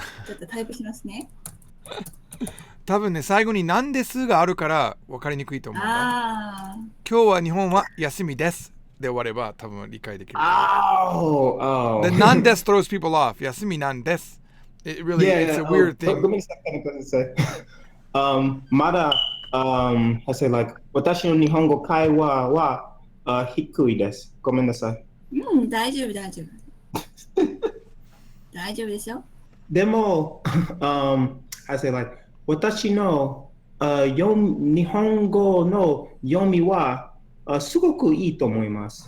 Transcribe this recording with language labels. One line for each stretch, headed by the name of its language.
Japanese: ちょっとタイプしますね。多分ね、最後になんですがあるから分かりにくいと思う。今日は日本は休みです。で終われば多分理解できる。
English: Oh. The なんです throws people off.
Japanese: 休みなんです。
English: It really, it's a weird thing. Let me say.
Japanese: まだ、
English: I say like
Japanese: 私の日本語会話は低いです。ごめんなさい。大丈夫。大丈夫ですよ。でも、
English: I say like
Japanese: 私の日本語の読みはすごくいいと思います。